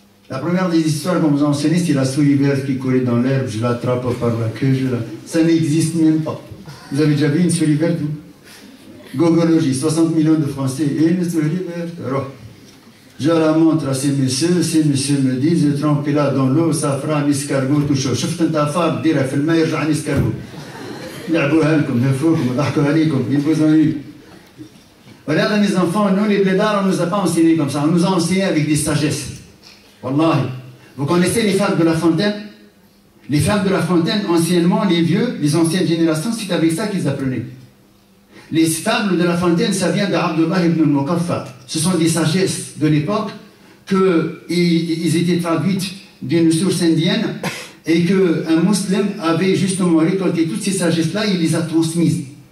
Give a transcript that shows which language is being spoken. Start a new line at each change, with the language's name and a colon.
French: La première des histoires qu'on vous a enseignées, c'est la souris verte qui courait dans l'herbe, je l'attrape par la queue, ça n'existe même pas. Vous avez déjà vu une souris verte? Gogologie, 60 millions de Français, et une souris verte. Alors, je la montre à ces messieurs me disent, je trempe là dans l'eau, ça fera un escargot tout chaud.
Arabic: شفت انت فار ديرها في الماء يرجع
French: un escargot.
Arabic: لعبوها لكم, هفوكم, ضحكوا عليكم,
French: ils vous ont eu. Regardez mes enfants, nous les blédards, on ne nous a pas enseigné comme ça, on nous a enseigné avec des sagesses. Wallahi. Vous connaissez les fables de La Fontaine? Les fables de La Fontaine, anciennement, les vieux, les anciennes générations, c'est avec ça qu'ils apprenaient. Les fables de La Fontaine, ça vient d'Abdullah ibn al-Muqaffa. Ce sont des sagesses de l'époque qu'ils étaient traduites d'une source indienne et qu'un musulman avait justement récolté toutes ces sagesses-là et il les a transmises.